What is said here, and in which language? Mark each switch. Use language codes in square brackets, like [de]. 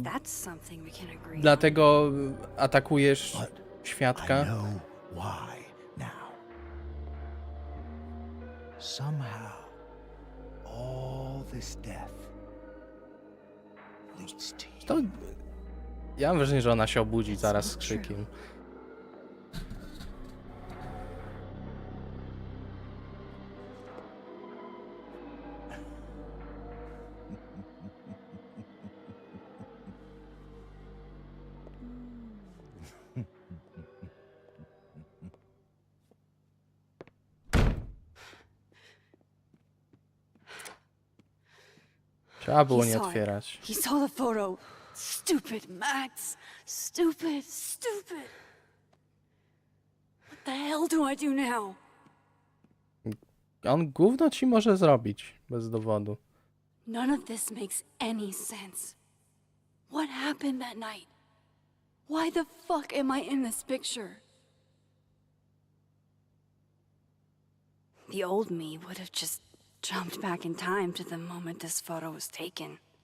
[en] That's something we can agree on. [pl] dlatego atakujesz [en] But I [pl] świadka. [en] know why now. Somehow, all this death leads to you. [pl] To... Ja mam wrażenie, że ona się obudzi zaraz z krzykiem. Trzeba było nie otwierać. [en] He saw the photo. Stupid Max. Stupid. What the hell do I do now? [pl] On gówno ci może zrobić bez dowodu. [en] None of this makes any sense. What happened that night? Why the fuck am I in this picture? The old me would have just jumped back in time to the moment this photo was taken.